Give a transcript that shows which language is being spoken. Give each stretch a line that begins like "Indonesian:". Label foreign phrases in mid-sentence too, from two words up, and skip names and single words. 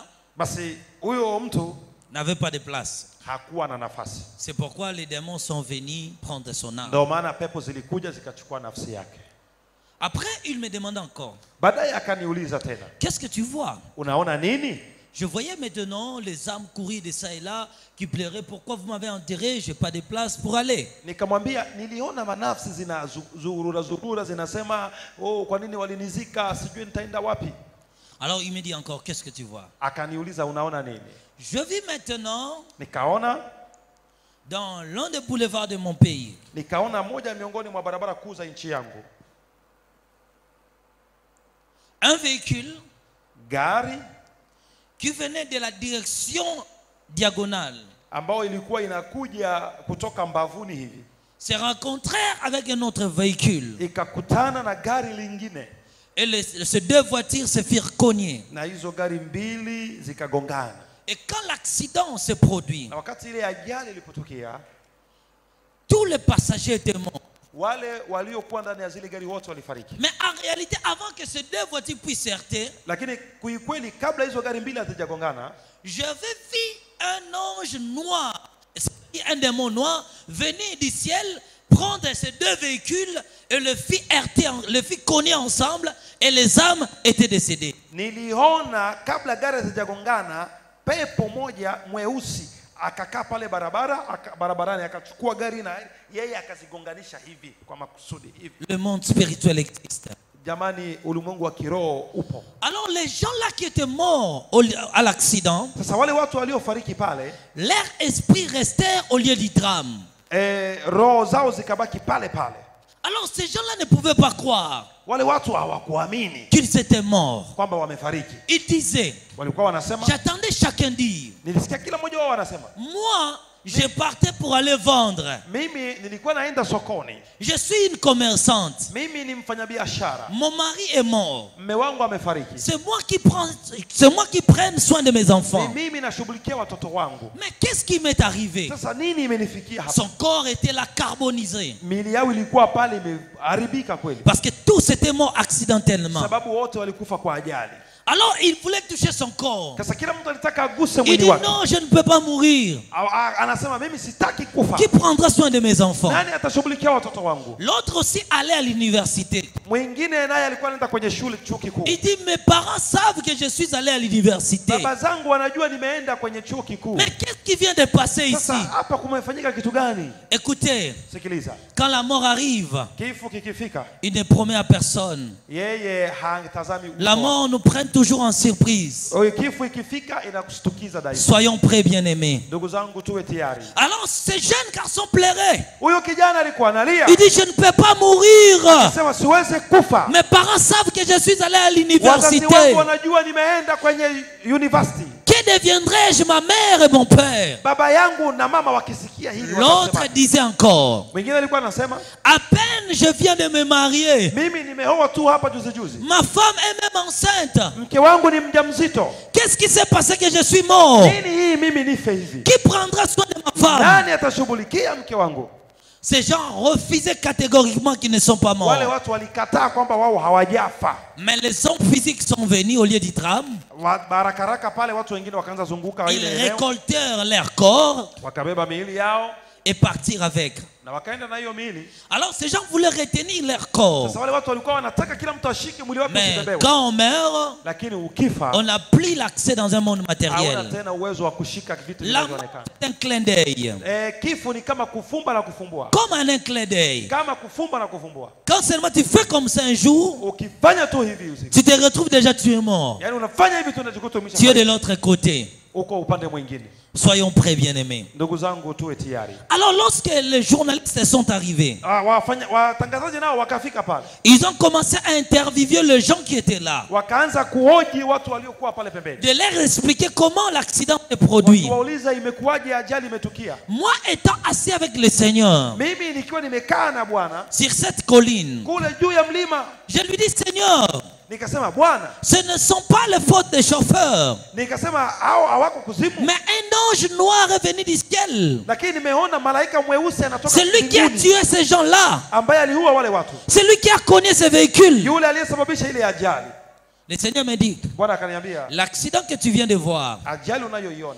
Swahili: Basi huyo mtu
French: n'avait pas de place.
Swahili: hakuwa na nafasi.
French: C'est pourquoi les démons sont venus prendre son âme.
Swahili: Ndio maana pepo zilikuja zikachukua nafsi yake.
French: Après, il me demande encore,
Swahili: Baadaye akaniuliza tena,
French: qu'est-ce que tu vois?
Swahili: unaona nini?
French: Je voyais maintenant les âmes courir de ça et là, qui pleuraient, pourquoi vous m'avez enterré, je n'ai pas de place pour aller.
Swahili: Nikamwambia niliona manafsi zurura zinasema, oh, kwa nini walinizika, sijui nitaenda wapi.
French: Alors il me dit encore, qu'est-ce que tu vois?
Swahili: Akaniuliza unaona nini?
French: Je vis maintenant
Swahili: Nikaona
French: dans l'un des boulevards de mon pays.
Swahili: Nikaona moja miongoni mwa barabara kuu za nchi yangu,
French: Un véhicule
Swahili: gari
French: qui venait de la direction diagonale
Swahili: ambayo ilikuwa inakuja kutoka mbavuni hivi,
French: se rencontrèrent avec un autre véhicule.
Swahili: ikakutana na gari lingine,
French: Et ces deux voitures se firent cogner.
Swahili: na hizo gari mbili zikagongana.
French: Et quand l'accident se produit,
Swahili: Na wakati ile ajali ilipotokea,
French: tous les passagers étaient morts.
Swahili: wale waliokuwa ndani ya zile gari wote walifariki.
French: Mais en réalité, avant que ces deux voitures puissent s'arrêter,
Swahili: Lakini kuikweli, kabla hizo gari mbili hazijagongana,
French: j'avais vu un ange noir, un démon noir, venir du ciel, prendre ces deux véhicules et le fit heurter, le fit cogner ensemble et les âmes étaient décédées.
Swahili: niliona kabla gari hazijagongana, pepo moja mweusi akakaa pale barabarani, akachukua gari na yeye akazigonganisha hivi kwa makusudi hivi.
French: Le monde spirituel existe.
Swahili: Jamani, ulimwengu wa kiroho upo.
French: Alors les gens là qui étaient morts à l'accident,
Swahili: Sasa wale watu waliofariki pale,
French: leur esprit restèrent au lieu du drame.
Swahili: roho zao zikabaki pale pale.
French: Alors ces gens-là ne pouvaient pas croire
Swahili: Wale watu hawakuamini
French: qu'ils étaient morts.
Swahili: kwamba wamefariki.
French: Ils disaient,
Swahili: Walikuwa wanasema,
French: j'attendais chacun dire,
Swahili: nilisikia kila mmoja wao wanasema,
French: moi je partais pour aller vendre.
Swahili: mimi nilikuwa naenda sokoni,
French: Je suis une commerçante.
Swahili: mimi ni mfanyabiashara,
French: Mon mari est mort.
Swahili: mme wangu amefariki,
French: C'est moi qui prends soin de mes enfants.
Swahili: ni mimi nashughulikia watoto wangu.
French: Mais qu'est-ce qui m'est arrivé?
Swahili: Sasa nini imenifikia hapa?
French: Son corps était là carbonisé.
Swahili: Mili yao ilikuwa pale imeharibika kweli,
French: Parce que tous étaient morts accidentellement.
Swahili: sababu wote walikufa kwa ajali.
French: Alors il voulait toucher son corps.
Swahili: Sasa kila mtu alitaka aguse
French: Il
Swahili: mwili
French: dit
Swahili: wake.
French: non, je ne peux pas mourir.
Swahili: Anasema mimi sitaki kufa.
French: Qui prendra soin de mes enfants?
Swahili: Nani atashughulikia watoto wangu?
French: L'autre aussi allait à l'université.
Swahili: Mwingine naye alikuwa anaenda kwenye shule, chuo kikuu.
French: Il dit mes parents savent que je suis allé à l'université.
Swahili: Baba zangu wanajua nimeenda kwenye chuo kikuu.
French: Mais qu'est-ce qui vient de passer ici?
Swahili: Sasa hapa kumefanyika kitu gani?
French: Écoutez,
Swahili: Sikiliza,
French: quand la mort arrive,
Swahili: kifo kikifika,
French: il ne promet à personne.
Swahili: yeye hatazami
French: La
Swahili: uso.
French: mort nous prend toujours en surprise.
Swahili: Kifo ikifika inakushtukiza daima.
French: Soyons prêts, bien-aimés.
Swahili: Ndugu zangu, tuwe tayari.
French: Alors ce jeune garçon pleurait.
Swahili: Huyo kijana alikuwa analia,
French: Il dit je ne peux pas mourir.
Swahili: sema siwezi kufa.
French: Mes parents savent que je suis allé à
Swahili: Wazazi
French: l'université.
Swahili: wangu wanajua nimeenda kwenye university.
French: Que deviendrai-je, ma mère et mon père?
Swahili: Baba yangu na mama wakisikia hili
French: L'autre
Swahili: watasema.
French: disait encore,
Swahili: Mwingine alikuwa anasema,
French: à peine je viens de me marier.
Swahili: mimi nimeoa tu hapa juzi juzi,
French: Ma femme est même enceinte.
Swahili: mke wangu ni mjamzito.
French: Qu'est-ce qui s'est passé que je suis mort?
Swahili: Nini hii mimi nife hivi?
French: Qui prendra soin de ma femme?
Swahili: Nani atashughulikia mke wangu?
French: Ces gens refusaient catégoriquement qu'ils ne sont pas morts.
Swahili: Wale watu walikataa kwamba wao hawajafa.
French: Mais les hommes physiques sont venus au lieu du drame.
Swahili: Barakaraka pale watu wengine wakaanza zunguka
French: Ils
Swahili: ile eneo.
French: récoltèrent leurs corps
Swahili: Wakabeba miili yao
French: et partirent avec.
Swahili: na wakaenda na hiyo miili.
French: Alors ces gens voulaient retenir leur corps.
Swahili: Sasa wale watu walikuwa wanataka kila mtu ashike mwili wake
French: Mais
Swahili: usibebewe.
French: quand on meurt,
Swahili: Lakini ukifa
French: on n'a plus l'accès dans un monde
Swahili: hauna
French: matériel.
Swahili: tena uwezo wa kushika vitu
French: La mort
Swahili: vinavyoonekana.
French: est un clin d'œil.
Swahili: Kifo ni kama kufumba na kufumbua.
French: Comme un clin d'œil.
Swahili: Kama kufumba na kufumbua.
French: Quand seulement tu fais comme ça un jour,
Swahili: Ukifanya tu hivi usiku.
French: tu te retrouves déjà, tu es mort.
Swahili: Yaani unafanya hivi tu unajikuta
French: Tu es de l'autre côté.
Swahili: uko upande mwingine.
French: Soyons prêts, bien-aimés.
Swahili: Ndugu zangu tuwe tayari.
French: Alors lorsque les journalistes sont arrivés,
Swahili: Watangazaji nao wakafika pale.
French: ils ont commencé à interviewer les gens qui étaient là.
Swahili: Wakaanza kuhoji watu waliokuwa pale pembeni.
French: De leur expliquer comment l'accident s'est produit.
Swahili: Wauliza imekuwaje ajali imetukia.
French: Moi étant assis avec le Seigneur
Swahili: Mimi nikiwa nimekaa na Bwana
French: sur cette colline,
Swahili: kule juu ya mlima,
French: je lui dis, Seigneur,
Swahili: nikasema Bwana,
French: ce ne sont pas les fautes des chauffeurs,
Swahili: nikasema hao hawako kuzimu.
French: mais un ange noir est venu du ciel.
Swahili: Lakini nimeona malaika mweusi anatoka
French: C'est lui qui a
Swahili: mbinguni
French: tué ces gens-là.
Swahili: ambaye aliua wale watu.
French: C'est lui qui a cogné ces véhicules.
Swahili: Yule aliyesababisha ile ajali.
French: Le Seigneur me dit,
Swahili: Bwana akaniambia,
French: l'accident que tu viens de voir
Swahili: ajali unayoiona,